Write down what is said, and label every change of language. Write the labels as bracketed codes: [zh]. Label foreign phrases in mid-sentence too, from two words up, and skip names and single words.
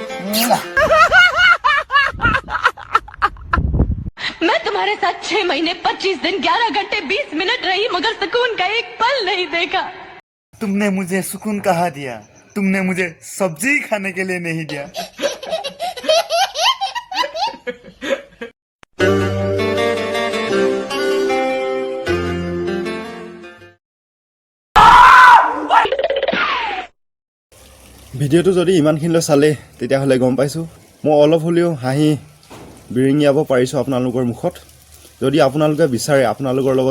[hi] मैं तुम्हारे साथ 6 महीने 25 दिन 11 घंटे 20 मिनट रही मगर सुकून का एक पल नहीं देखा। तुमने मुझे सुकून कहाँ दिया तुमने मुझे सब्जी खाने के लिए नहीं दिया [as] ভিডিঅ'টো যদি ইমানখিনিলৈ চালে তেতিয়াহ'লে গম পাইছোঁ মই অলপ হ'লেও হাঁহি বিৰিঙিয়াব পাৰিছোঁ আপোনালোকৰ মুখত যদি আপোনালোকে বিচাৰে আপোনালোকৰ লগত